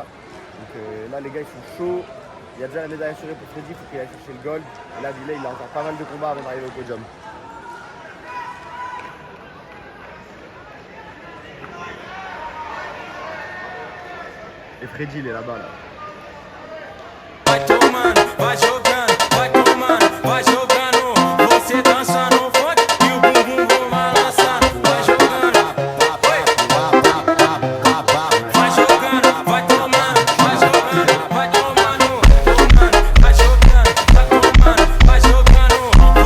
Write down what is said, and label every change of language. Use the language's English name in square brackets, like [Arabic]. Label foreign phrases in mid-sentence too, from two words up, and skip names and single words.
[French] Donc là, les gars ils sont chauds. Il y a déjà la médaille assurée pour Freddy, il faut qu'il aille chercher le gold. Et là, Bilal, il a encore pas mal de combats avant d'arriver au podium. Et Freddy, il est là-bas, là. [Portuguese] Vai tomando, vai jogando, vai tomando, vai jogando. Você dança no funk e o bumbum vou balançar. Vai jogando, vai jogando, vai tomando, vai jogando, vai tomando, vai jogando, vai tomando, vai jogando.